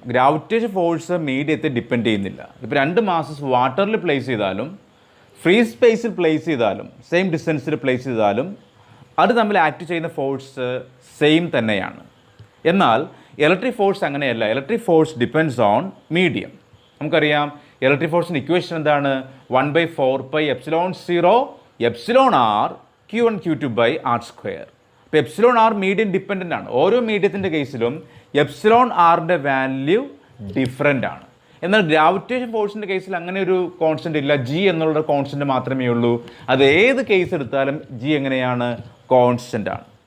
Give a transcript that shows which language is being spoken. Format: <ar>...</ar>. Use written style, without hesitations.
<ml>Gravitation force മീഡിയത്തെ depend ചെയ്യുന്നില്ല. ഇപ്പോൾ രണ്ട് മാസസ് വാട്ടറിൽ പ്ലേസ് ചെയ്താലും ഫ്രീ സ്പേസിൽ പ്ലേസ് ചെയ്താലും സെയിം ഡിസ്റ്റൻസിൽ പ്ലേസ് ചെയ്താലും അത് തമ്മിൽ ആക്ട് ചെയ്യുന്ന ഫോഴ്സ് സെയിം തന്നെയാണ്. എന്നാൽ ഇലക്ട്രിക് ഫോഴ്സ് അങ്ങനെയല്ല.</ml> <en>Electric force depends on medium.</en> <ml>നമുക്കറിയാം ഇലക്ട്രിക് ഫോഴ്സിൻ്റെ ഇക്വേഷൻ എന്താണ്?</ml> <en>1 by 4 pi epsilon 0 epsilon r q1 q2 by r square.</en> <ml>ഇപ്പോൾ എപ്സിലോൺ ആർ മീഡിയം ഡിപ്പെൻഡൻ്റ് ആണ്. ഓരോ മീഡിയത്തിൻ്റെ കേസിലും എപ്സിലോൺ ആറിൻ്റെ വാല്യൂ ഡിഫറൻ്റ് ആണ്. എന്നാൽ ഗ്രാവിറ്റേഷൻ ഫോഴ്സിൻ്റെ കേസിൽ അങ്ങനെ ഒരു കോൺസ്റ്റൻ്റ് ഇല്ല. ജി എന്നുള്ള കോൺസ്റ്റൻ്റ് മാത്രമേ ഉള്ളൂ. അത് ഏത് കേസ് എടുത്താലും ജി എങ്ങനെയാണ്? കോൺസ്റ്റൻ്റ് ആണ്.</ml>